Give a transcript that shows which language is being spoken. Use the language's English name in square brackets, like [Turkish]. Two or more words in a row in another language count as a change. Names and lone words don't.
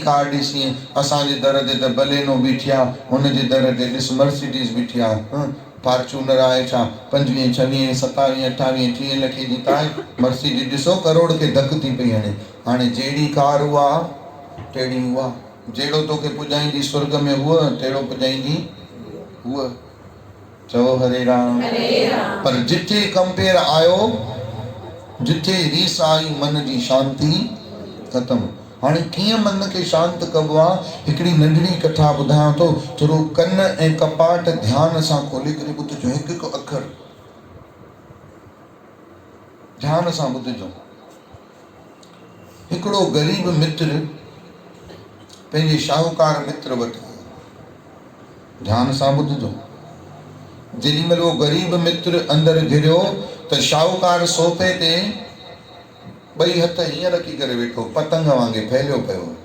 [Sindhi] कार ॾिसी असांजे दर ते त बलेनो बीठी आहे हुनजे दर ते ॾिस मर्सिडीज़ बीठी आहे फॉर्चूनर आहे छा 25 26 27 28 30 लखे जी त आहे मर्सिडीज़ ॾिसो करोड़ खे धक थी पई हाणे जहिड़ी कार उहा तहिड़ी उहा जहिड़ो तोखे पुॼाईंदी स्वर्ग में उहा तहिड़ो पुॼाईंदी उहा चओ हरे राम पर जिथे कंपेयर आयो जिथे रीस आई मन जी शांती ख़तमु हाणे कीअं मन खे शांत कबो आहे हिकिड़ी नंढड़ी कथा ॿुधायां थो थोरो कन ऐं कपाट ध्यान सां खोले करे ॿुधजो हिकु हिकु अखर ध्यान सां ॿुधजो हिकिड़ो ग़रीब मित्र पंहिंजे शाहूकार मित्र वटि ध्यान सां ॿुधजो जेॾी महिल उहो ग़रीब मित्र अंदरि घिरियो त शाहूकार सोफ़े ते ॿई हथ हीअं रखी करे वेठो पतंग वांगुरु फैलियो पियो